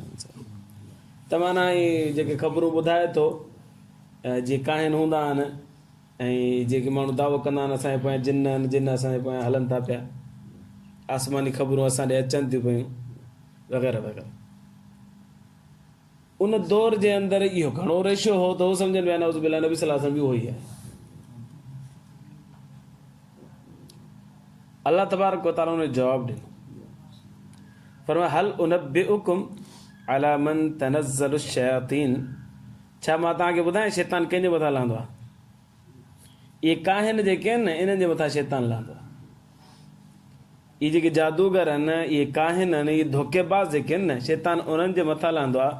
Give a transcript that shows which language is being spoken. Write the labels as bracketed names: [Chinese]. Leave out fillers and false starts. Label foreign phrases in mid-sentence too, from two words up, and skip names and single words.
[Sindhi] त माना इहे जेके ख़बरूं ॿुधाए थो जीअं काहिन हूंदा आहिनि ऐं जेके माण्हू दावो कंदा आहिनि असांजे पोयां जिन आहिनि, जिन असांजे पोयां हलनि था पिया, आसमानी ख़बरूं असां ॾे अचनि थियूं पियूं वग़ैरह वग़ैरह। उन दौर जे अंदरि इहो घणो रेशियो हो त उहो सम्झनि पिया नौज़ुबिल्लाह नबी [Arabic] صلى الله عليه وسلم [Sindhi] बि उहो ई आहे। अल्लाह तबारक व तआला उन जो जवाबु ॾिनो, फरमाया [Arabic] هل أنبئكم على من تنزل الشياطين, [Sindhi] छा मां तव्हांखे ॿुधायां शैतान कंहिंजे मथां लहंदो आहे? इहे काहिन जेके आहिनि न इन्हनि जे मथां शैतान लहंदो आहे। इहे जेके जादूगर आहिनि, इहे काहिन आहिनि, इहे धोखेबाज़ जेके आहिनि न, शैतान उन्हनि जे मथां लहंदो आहे।